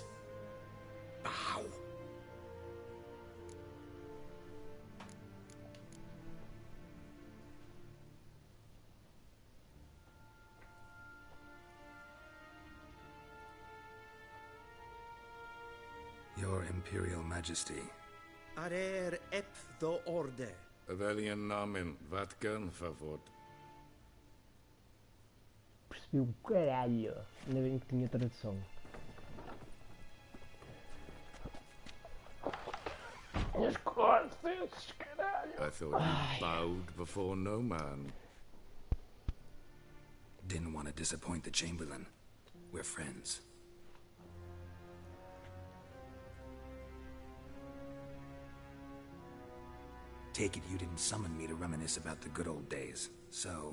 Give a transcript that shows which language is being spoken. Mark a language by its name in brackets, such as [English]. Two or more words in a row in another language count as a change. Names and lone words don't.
[English] Bow. Your Imperial Majesty. Arer ep the orde. Veljen namen, vatkan favor. [Portuguese] Percebi o caralho. Ainda bem que tinha tradução. As costas, caralho. [English] I thought you bowed before no man. Didn't want to disappoint the Chamberlain. We're friends. Take it you didn't summon me to reminisce about the good old days, so...